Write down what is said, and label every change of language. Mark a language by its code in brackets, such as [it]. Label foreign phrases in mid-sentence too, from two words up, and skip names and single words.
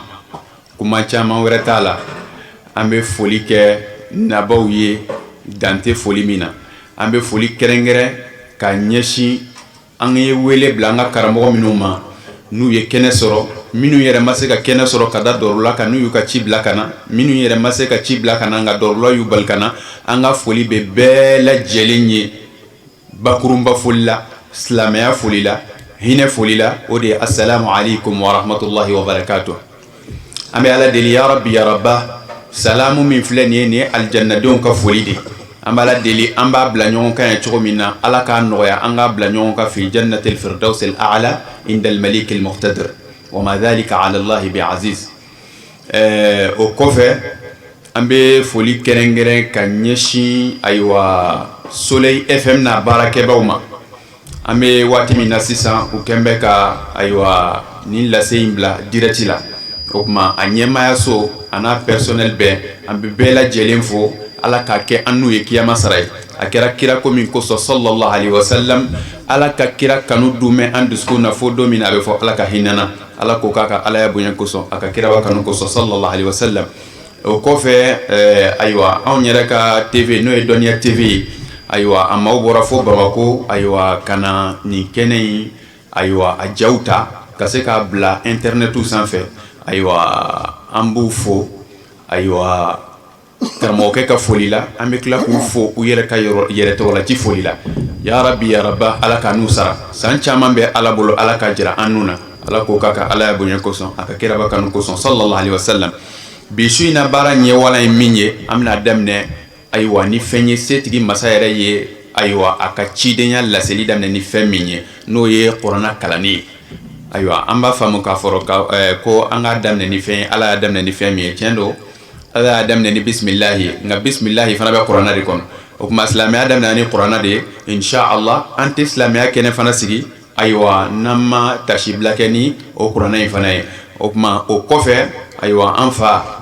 [bm] kuma caman wɛrɛ t'a la an bɛ foli kɛ nabaw ye dante foli min na an bɛ foli kɛrɛnkɛrɛn ka ɲɛsin an ye wele bila an ka karamɔgɔ minnu ma n'u ye kɛnɛ sɔrɔ minnu yɛrɛ ma se ka kɛnɛ sɔrɔ ka da dɔrɔla kan n'u y'u ka ci bila ka na minnu yɛrɛ ma se ka ci bila ka na nka dɔrɔla y'u bali ka na an ka foli bɛ bɛɛ lajɛlen ye bakurunba foli la silamɛya foli la hinɛ foli la o de ye [ar] السلام عليكم ورحمة الله وبركاته [bm] an bɛ ala deli [ar] يا ربي يا ربا [bm] salamu min filɛ nin ye nin ye alijannadenw ka foli de an b'a deli an b'a bila ɲɔgɔn kan ye cogo min na ala k'a nɔgɔya an k'a bila ɲɔgɔn kan [ar] في جنة الفردوس الأعلى عند المليك المقتدر وما ذلك على الله بعزيز [bm] o kɔfɛ an bɛ foli kɛrɛnkɛrɛn ka ɲɛsin ayiwa Soleil FM na baarakɛbaaw ma an bɛ waati min na sisan u kɛn bɛ ka ayiwa nin lase in bila direct la o kuma a ɲɛmaayaso a n'a personnel bɛɛ an bɛ bɛɛ lajɛlen fo ala k'a kɛ an n'u ye kiyama sara ye a kɛra kira ko min kosɔn [ar] صلى الله عليه وسلم [bm] ala ka kira kanu dumɛ an dusukun na fo don min a bɛ fɔ ala ka hinana ala ko k'a ka alaya bonya kosɔn a ka kira wa kanu kosɔn [ar] صلى الله عليه وسلم [bm] o kɔfɛ ayiwa anw yɛrɛ ka TV n'o ye dɔnniya TV ye ayiwa a maaw bɔra fo Bamako ayiwa ka na nin kɛnɛ in ayiwa a jaw ta ka se k'a bila internetu sanfɛ ayiwa an b'u fo ayiwa karamɔgɔkɛ ka foli la an bɛ tila k'u fo u yɛrɛ ka yɛrɛ tɔgɔlati foli la [ar] يا ربي يا ربا [bm] ala ka n'u sara san caman bɛ ala bolo ala ka jira an nun na ala k'o k'a ka ala ya bonya kosɔn a ka kiraba kanu kosɔn [ar] صلى الله عليه وسلم [bm] bi su in na baara ɲɛwalan ye min ye an bɛna daminɛ ayiwa ni fɛn ye setigi masa yɛrɛ ye ayiwa a ka cidenya laseli daminɛ ni fɛn min ye n'o ye kuranna kalanni ye ayiwa an b'a faamu k'a fɔ ko an k'a daminɛ ni fɛn ye ala y'a daminɛ ni fɛn min ye tiɲɛ don ala y'a daminɛ ni bisimilahi nka bisimilahi fana bɛ kuranna de kɔnɔ o kuma silamɛya daminɛ ni kuranna de ye inshallah an tɛ silamɛya kɛnɛ fana sigi ayiwa n'an ma tasibila kɛ ni o kuranna in fana ye o kuma o kɔfɛ ayiwa an fa